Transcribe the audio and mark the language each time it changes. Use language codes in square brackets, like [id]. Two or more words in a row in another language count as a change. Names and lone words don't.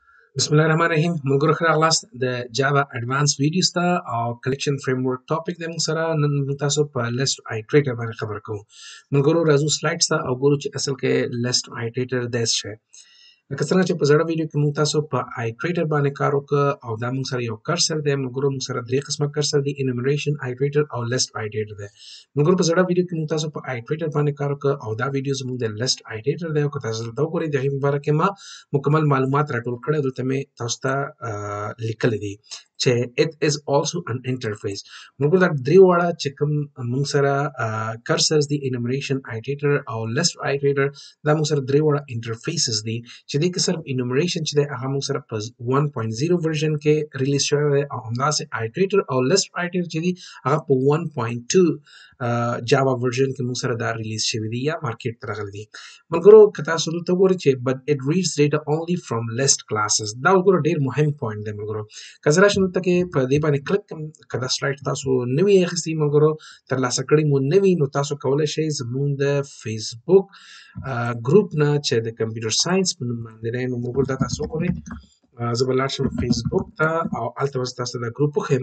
[ar] Bismillahirrahmanirrahim. [ps] Mulguru khara class the Java Advanced Videos ta او [en] collection framework [ps] topic د موږ سره نن موږ تاسو په [en] list iterator [ps] باندې خبر کوو. ملګرو راځو سلایډز ته او ګورو چې اصل کې [en] list iterator [ps] د څه شی. لکه څنګه چې په زړه ویډیو کې موږ تاسو په iterator باندې کار وکړ او دا موږ سره یو کرسر دی. ملګرو موږ سره درې قسمه کرسر دی: [en] enumeration iterator او list iterator دی. [ps] ملګرو په زړه ویډیو کې موږ تاسو په iterator باندې کار وکړ او دا ویډیو زموږ د [en] list iterator [ps] دی. او که تاسو دلته وګورئ د هغې مبارک ما مکمل معلومات راټول کړي دلته مې تاسو ته لیکلي دي چې [en] it is also an interface. [ps] موږ دا درې واړه چې کوم موږ سره cursors دي [en] enumeration iterator [ps] او [en] list iterator [ps] دا موږ سره درې واړه interfaces دي چې دې کې صرف enumeration چې دی هغه موږ سره په 1.0 version کې ریلیز شوی دی او همداسې iterator او [en] list iterator [ps] چې دي هغه په 1.2 جاوا version کې موږ سره دا ریلیز شوی دی یا مارکیټ ته راغلی دي. ملګرو که تاسو دلته وګورئ چې [en] but it reads data only from list classes [ps] دا وګورئ ډېر مهم پوینټ دی ملګرو. که زه راشم دلته کې په دې باندې کلک کړم که دا سلایډ تاسو نه وي اخیستي ملګرو ترلاسه کړي مو نه وي نو تاسو کولی شئ زموږ د فیسبوک ګروپ نه چې د [en] computer science [ps] په نوم باندې دی نو ملګرو دا تاسو وګورئ زه به لاړ شم فیسبوک ته او هلته به تاسو دا ګروپ وښیم.